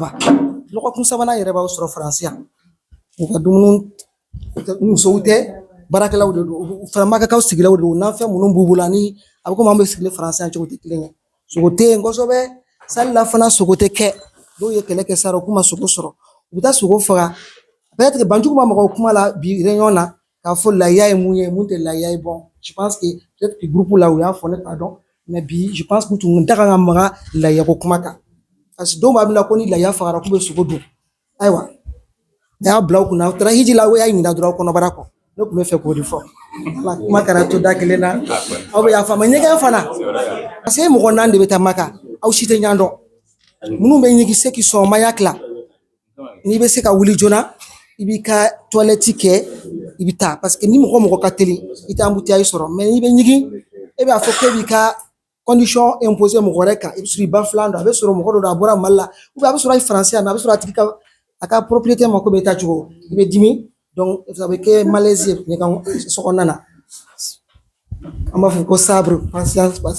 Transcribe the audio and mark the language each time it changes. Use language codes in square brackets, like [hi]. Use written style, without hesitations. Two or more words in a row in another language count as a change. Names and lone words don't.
[bm] 3nan yɛrɛ b'aw sɔrɔ Faransi yan u ka dumuni musow tɛ baarakɛlaw de don u fana makakaw sigilaw de don nafɛn minnu b'u bolo ani a bɛ komi an bɛ sigilen Faransi yan cogo tɛ kelen ye sogo tɛ yen kosɛbɛ sali la fana sogo tɛ kɛ dɔw ye kɛlɛ kɛ sara u k'u ma sogo sɔrɔ u bɛ taa sogo faga peut-être Banjugu ma mɔgɔw kuma la bi réunion na k'a fɔ lahiya ye mun ye mun tɛ lahiya ye [fr] bon je pense que peut-être que groupe [bm] la u y'a fɔ ne t'a dɔn mais bi [fr] je pense que [bm] tun da kan ka maga lahiya ko kuma kan [fr] parce que [bm] dɔw b'a bila ko ni lahiya fagara k'u bɛ sogo dun ayiwa n'a y'a bila u kunna aw taara hiji la o y'a ɲininka dɔrɔn aw kɔnɔbara kɔ ne tun bɛ fɛ k'o de fɔ ala kuma kɛra to da kelen na aw bɛ yafa ma ɲɛgɛn fana parce que mɔgɔ 4 de bɛ taa Maka aw si tɛ ɲɔgɔn dɔn minnu bɛ ɲigi se k'i sɔn maya tila n'i bɛ se ka wuli joona i b'i ka toilette kɛ i bɛ taa [fr] parce que [bm] ni mɔgɔ ka teli i tɛ embouteillage sɔrɔ mais n'i bɛ ɲigi e b'a fɔ k'e b'i ka [fr] condition imposée [bm] mɔgɔ wɛrɛ kan i bɛ sɔrɔ i ba filan don a bɛ sɔrɔ mɔgɔ dɔ don a bɔra Mali la [fr] ou bien [bm] a bɛ sɔrɔ a ye Faransi yan a bɛ sɔrɔ a tigi a ka propriété ma ko bɛ taa cogo i bɛ dimi [fr] donc ça [bm] bɛ kɛ malaise ye ne ka so kɔnɔna na an b'a fɔ ko sabre patience